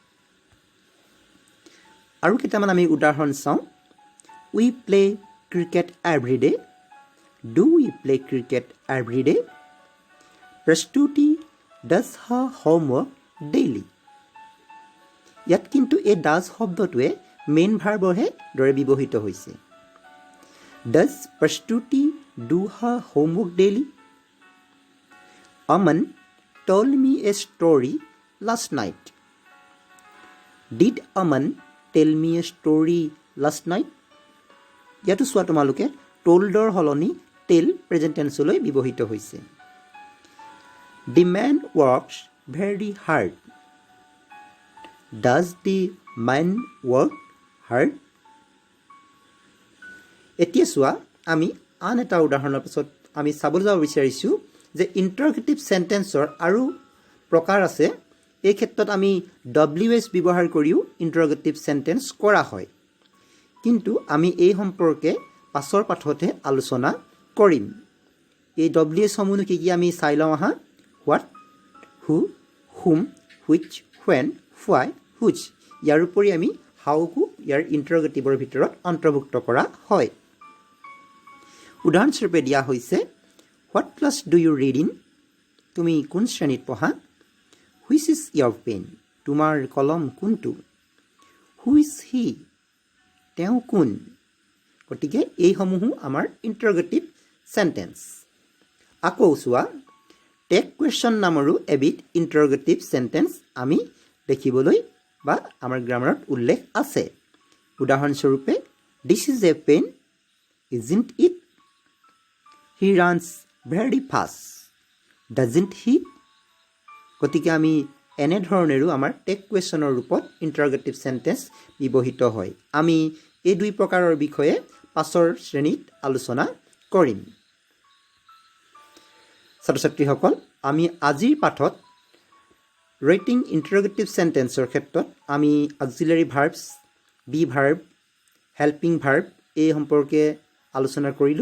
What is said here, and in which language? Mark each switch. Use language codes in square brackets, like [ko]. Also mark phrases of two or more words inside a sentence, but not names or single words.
[as] আৰু কেইটামান আমি উদাহৰণ চাওঁ [en] We play cricket every day do we play cricket every day Prastuti does her homework daily [as] ইয়াত কিন্তু এই ডাজ শব্দটোৱে মেইন ভাৰ্বৰহে দৰে ব্যৱহৃত হৈছে [en] Does Prastuti do her homework daily Aman told me a story last night. Did Aman tell me a story last night? [as] ইয়াতো চোৱা তোমালোকে toldৰ হলনি tell [en] present tenseলৈ [as] ব্যৱহৃত হৈছে [en] The man works very hard. Does the man work hard? [as] এতিয়া চোৱা আমি আন এটা উদাহৰণৰ পিছত আমি চাবলৈ যাব বিচাৰিছোঁ যে [en] interrogative sentence [as] আৰু প্ৰকাৰ আছে এই ক্ষেত্ৰত আমি WH ব্যৱহাৰ কৰিও [en] interrogative sentence [as] কৰা হয় কিন্তু আমি এই সম্পৰ্কে পাছৰ পাঠতে আলোচনা কৰিম এই WH সমূহ কি কি আমি চাই লওঁ আহা [en] what who whom which when why which [as] ইয়াৰ উপৰি আমি how কো ইয়াৰ ইন্টাৰগেটিভৰ ভিতৰত অন্তৰ্ভুক্ত কৰা হয় উদাহৰণস্বৰূপে দিয়া হৈছে [en] What class do you read in? [as] তুমি কোন শ্ৰেণীত পঢ়া? [en] Which is your pen? [as] তোমাৰ কলম কোনটো? [en] Who is he? [as] তেওঁ কোন? গতিকে এই সমূহ আমাৰ [en] interrogative sentence [as] আকৌ চোৱা [en] tag question [as] নামৰো এবিধ [en] interrogative sentence [as] আমি দেখিবলৈ বা আমাৰ গ্ৰামাৰত উল্লেখ আছে উদাহৰণস্বৰূপে [en] This is a pen, isn't it? He runs very fast, doesn't he? [as] গতিকে আমি এনে ধৰণেৰো আমাৰ [en] tag question [as] ৰূপত [en] interrogative sentence [as] ব্যৱহৃত হয় আমি এই দুই প্ৰকাৰৰ বিষয়ে পাছৰ শ্ৰেণীত আলোচনা কৰিম। ছাত্ৰ ছাত্ৰীসকল, আমি আজিৰ পাঠত [en] writing interrogative sentence [as] ক্ষেত্ৰত আমি [en] auxiliary verbs, be verb, helping verb [as] এই সম্পৰ্কে আলোচনা কৰিলোঁ।